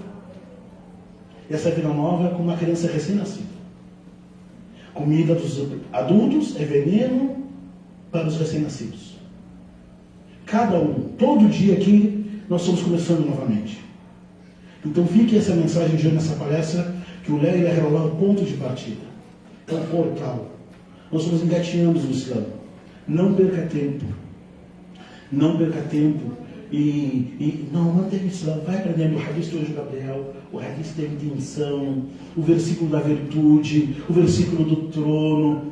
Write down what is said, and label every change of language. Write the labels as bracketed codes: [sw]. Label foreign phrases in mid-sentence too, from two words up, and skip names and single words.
[pt] E essa vida nova é como uma criança recém-nascida. Comida dos adultos é veneno para os recém-nascidos. Cada um, todo dia aqui, nós estamos começando novamente. Então fique essa mensagem de hoje nessa palestra, que o [ar] La ilaha illallah [pt] é o ponto de partida. É o portal. Nós estamos engatinhando no Islã. Não perca tempo. Não perca tempo. Não, mantém o Islã. Vai aprendendo o hadith do anjo Gabriel, o hadith da intenção, o versículo da virtude, o versículo do trono.